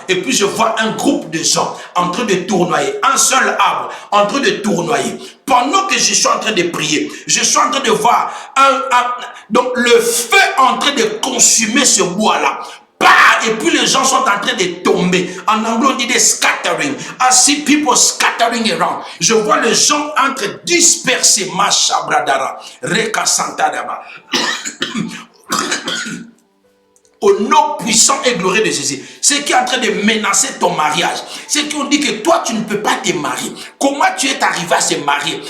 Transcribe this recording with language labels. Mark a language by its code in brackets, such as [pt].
[fr] Et puis je vois un groupe de gens en train de tournoyer, un seul arbre en train de tournoyer. Pendant que je suis en train de prier, je suis en train de voir donc le feu en train de consumer ce bois-là. Et puis les gens sont en train de tomber. En anglais, on dit des scattering. [en] I see people scattering around. [fr] Je vois les gens entre dispersés. Machabradara. Reka Santadaba. Au nom puissant et glorieux de Jésus. Ce qui est en train de menacer ton mariage. C'est qu'on dit que toi, tu ne peux pas te marier. Comment tu es arrivé à se marier?